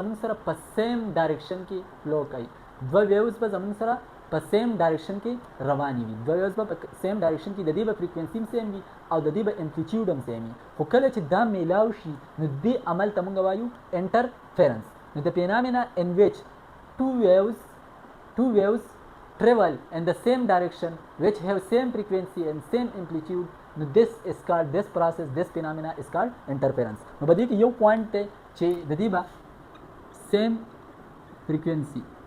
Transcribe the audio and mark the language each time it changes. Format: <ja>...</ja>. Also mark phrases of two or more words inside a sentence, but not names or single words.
<ps>زموږ سره په</ps> <en>same direction</en> <ps>کې فلو کوي دوه ویوز به زموږ سره په</ps> <en>same direction</en> <ps>کې روانې وي دوه ویوز به په</ps> <en>same direction</en> <ps>کې د دې به فریکوینسي هم سیم وي او د دې به امپلیټیوډ هم سیم وي خو کله چې دا میلاو شي نو دې عمل ته موږ وایو انټرفیرنس نو</ps> <en>the phenomena in which two waves travel in the same direction which have same frequency and same amplitude no this phenomena is called interference</en> <ps>نو بدی کې یو پوینټ ته چې د دې با</ps> <en>same frequency</en>